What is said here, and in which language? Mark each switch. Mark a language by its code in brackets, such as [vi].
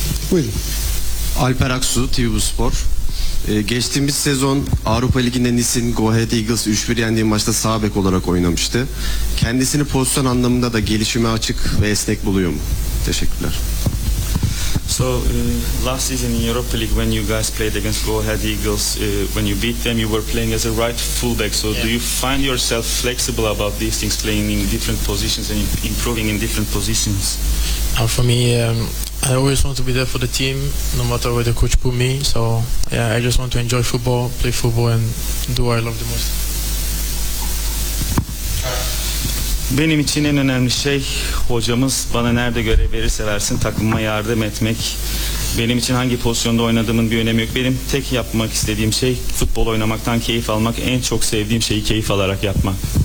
[tr] Buyurun. Alper Aksu, TV Spor. Geçtiğimiz sezon Avrupa Ligi'nde Nice'in Go Ahead Eagles 3-1 yendiği maçta sağ bek olarak oynamıştı. Kendisini pozisyon anlamında da gelişime açık ve esnek buluyor mu? Teşekkürler. [en] So last season in Europa League when you guys played against Go Ahead Eagles, when you beat them you were playing as a right fullback. So yeah. Do you find yourself flexible about these things, playing in different positions and improving in different positions? For me, I always want to be there for the team, no matter where the coach put me. So yeah, I just want to enjoy football, play football and do what I love the most. [tr] Benim için en önemli şey hocamız bana nerede görev verirse versin takımıma yardım etmek. Benim için hangi pozisyonda oynadığımın bir önemi yok. Benim tek yapmak istediğim şey futbol oynamaktan keyif almak. En çok sevdiğim şeyi keyif alarak yapmak.